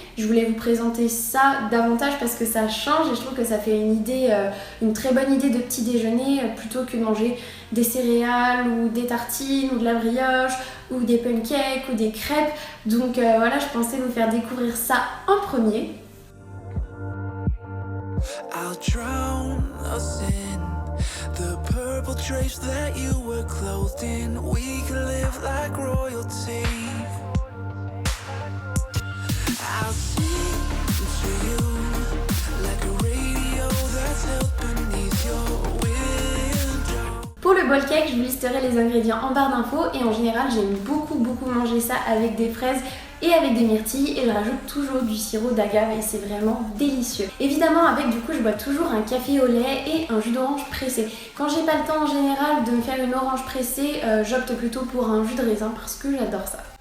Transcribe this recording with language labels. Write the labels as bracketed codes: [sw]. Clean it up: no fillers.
[fr] Je voulais vous présenter ça davantage parce que ça change et je trouve que ça fait une très bonne idée de petit déjeuner plutôt que de manger des céréales ou des tartines ou de la brioche ou des pancakes ou des crêpes. Donc voilà, je pensais vous faire découvrir ça en premier. [en] I'll drown us in the purple drapes that you were clothed in. We could live like royalty. I'll sing to you like a radio that's held beneath your window. [fr] Pour le bowl cake, je vous listerai les ingrédients en barre d'infos et en général, j'aime beaucoup manger ça avec des fraises et avec des myrtilles, et je rajoute toujours du sirop d'agave et c'est vraiment délicieux. Évidemment, avec du coup je bois toujours un café au lait et un jus d'orange pressé. Quand j'ai pas le temps en général de me faire une orange pressée, j'opte plutôt pour un jus de raisin parce que j'adore ça.